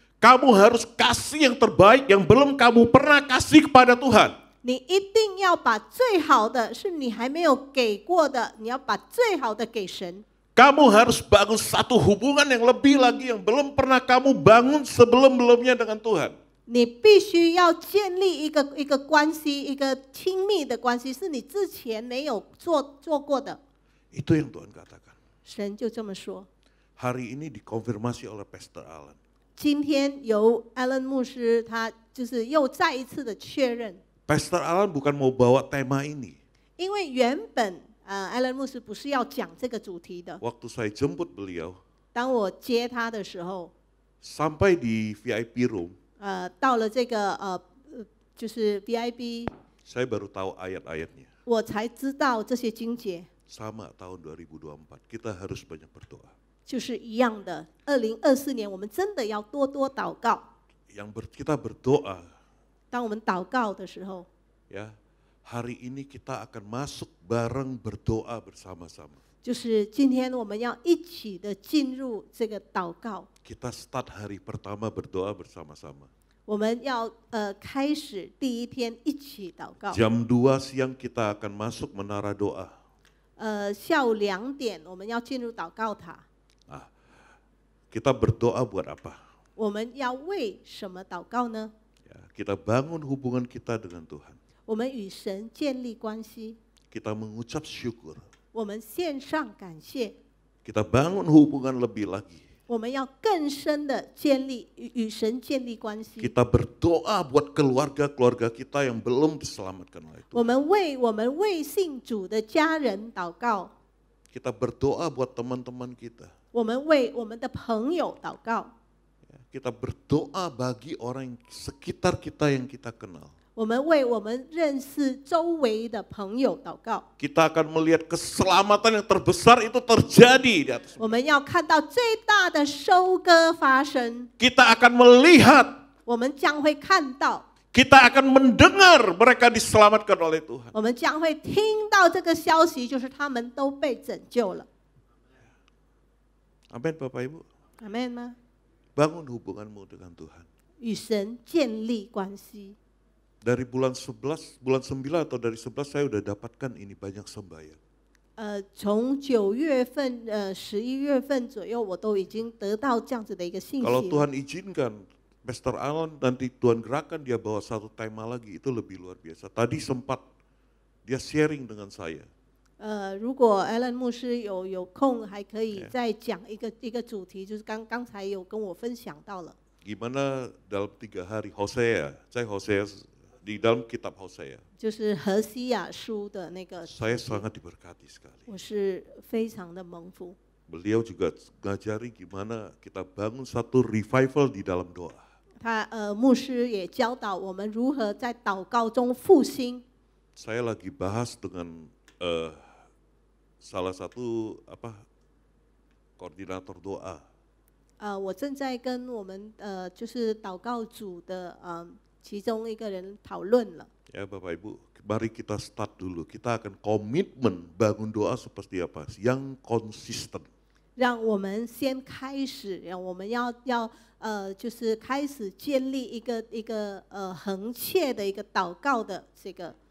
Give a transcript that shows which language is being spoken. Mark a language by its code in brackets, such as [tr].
[id] kamu harus kasih yang terbaik yang belum kamu pernah kasih kepada Tuhan. [zh] 你一定要把最好的，是你还没有给过的，你要把最好的给神。 [id] Kamu harus bangun satu hubungan yang lebih lagi yang belum pernah kamu bangun sebelum-belumnya dengan Tuhan. [zh] 你必须要建立一个关系，一个亲密的关系，是你之前没有做过的。 [id] Itu yang Tuhan katakan. [zh] 神就这么说。 [id] Hari ini dikonfirmasi oleh Pastor Alan. [zh] 今天由 Alan 牧师，他就是又再一次的确认。 [id] Pastor Alan bukan mau bawa tema ini. [zh] 因为原本Alan 牧师不是要讲这个主题的。 [id] Waktu saya jemput beliau, [zh] 当我接他的时候， [id] sampai di VIP room, [zh] 到了这个就是 VIP， [id] saya baru tahu ayat-ayatnya. [zh] 我才知道这些经节。 [id] Sama tahun 2024, kita harus banyak berdoa. [zh] 就是一样的，2024年我们真的要多多祷告。 [id] Kita berdoa, [zh] 当我们祷告的时候， [id] ya, hari ini kita akan masuk bareng berdoa bersama-sama. [zh] 就是今天我们要一起的进入这个祷告。 [id] Kita start hari pertama berdoa bersama-sama. [zh] 我们要开始第一天一起祷告。 [id] Jam 2 siang kita akan masuk menara doa. [zh] 下午2点我们要进入祷告塔。 [id] Kita berdoa buat apa? [zh] 我们要为什么祷告呢？ [id] Ya, kita bangun hubungan kita dengan Tuhan. [zh] 我们与神建立关系， [id] Kita mengucap syukur. [zh] 我们献上感谢， [id] Kita bangun hubungan lebih lagi. [zh] 我们要更深的建立与神建立关系。 [id] Kita berdoa buat keluarga-keluarga kita yang belum diselamatkan oleh [zh] 我们为我们未信主的家人祷告， [id] Kita berdoa buat teman-teman kita. [zh] 我们为我们的朋友祷告， [id] Kita berdoa bagi orang sekitar kita yang kita kenal. [zh] 我们为我们认识周围的朋友祷告。 [id] Kita akan melihat keselamatan yang terbesar itu terjadi di atas. [zh] 我们要看到最大的收割发生， [id] Kita akan melihat, [zh] 我们将会看到， [id] kita akan mendengar mereka diselamatkan oleh Tuhan. [zh] 我们将会听到这个消息，就是他们都被拯救了。 [id] Amin Bapak Ibu. [zh] 阿门吗？ [id] Bangun hubunganmu dengan Tuhan. [zh] 与神建立关系。 [id] Dari bulan 11, bulan 9 atau dari 11 saya udah dapatkan ini banyak sembahyang. [zh] 从9月份、11月份左右，我都已经得到这样子的一个信息 [id] Kalau [zh] 了。 [id] Tuhan izinkan, Pastor Alan nanti Tuhan gerakan dia bawa satu tema lagi, itu lebih luar biasa. Tadi sempat dia sharing dengan saya. [zh] 如果 Alan 牧师有空，还可以再讲一个主题，就是刚才有跟我分享到了。 [id] Gimana dalam 3 hari Hosea, saya Hosea di dalam kitab Hosea. [zh] 就是何西雅书的那个， [id] Saya sangat diberkati sekali. [zh] 我是非常的蒙福。 [id] Beliau juga ngajari gimana kita bangun satu revival di dalam doa. [zh] 牧师也教导我们如何在祷告中复兴。 [id] Saya lagi bahas dengan salah satu koordinator doa. [zh] 我正在跟我们就是祷告组的其中一个人讨论了。 [id] Ya Bapak Ibu, mari kita start dulu. Kita akan komitmen bangun doa seperti apa? Yang konsisten. [zh] 让我们先开始，我们要就是开始建立一个恒切的一个祷告的这个